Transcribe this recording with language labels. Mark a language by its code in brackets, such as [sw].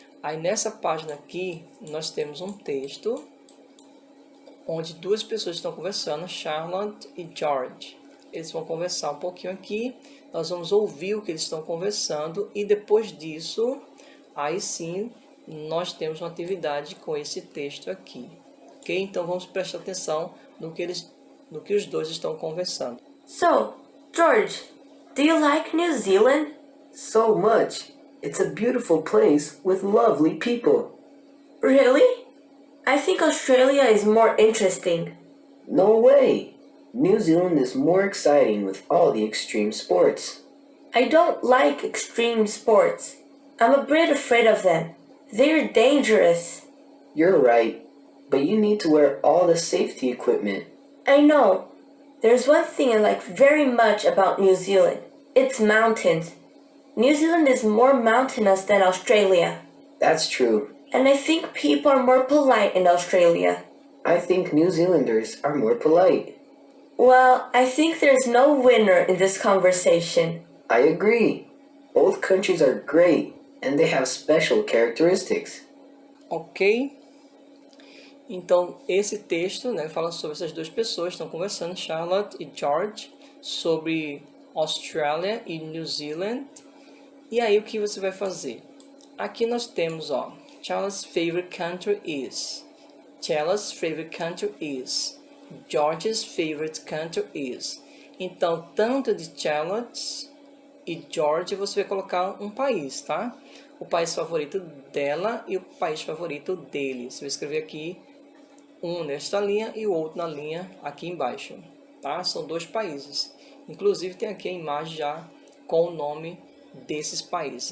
[pt] Aí nessa página aqui, nós temos um texto onde duas pessoas estão conversando, Charlotte e George. Eles vão conversar um pouquinho aqui, nós vamos ouvir o que eles estão conversando e depois disso, aí sim, nós temos uma atividade com esse texto aqui. Ok? Então vamos prestar atenção no que os dois estão conversando. [en] So, George, do you like New Zealand? So much. It's a beautiful place with lovely people. Really? I think Australia is more interesting. No way! New Zealand is more exciting with all the extreme sports. I don't like extreme sports. I'm a bit afraid of them. They're dangerous. You're right, but you need to wear all the safety equipment. I know. There's one thing I like very much about New Zealand. It's mountains. New Zealand is more mountainous than Australia. That's true. And I think people are more polite in Australia. I think New Zealanders are more polite. Well, I think there's no winner in this conversation. I agree. Both countries are great, and they have special characteristics. [pt] Ok? Então, esse texto, né, fala sobre essas duas pessoas que estão conversando, Charlotte e George, sobre Austrália e New Zealand. E aí, o que você vai fazer? Aqui nós temos, ó, [en] Charlotte's favorite country is. Charlotte's favorite country is. George's favorite country is. [pt] Então, tanto de Charlotte e George, você vai colocar um país, tá? O país favorito dela e o país favorito dele. Você vai escrever aqui um nesta linha e o outro na linha aqui embaixo, tá? São dois países. Inclusive, tem aqui a imagem já com o nome desses países.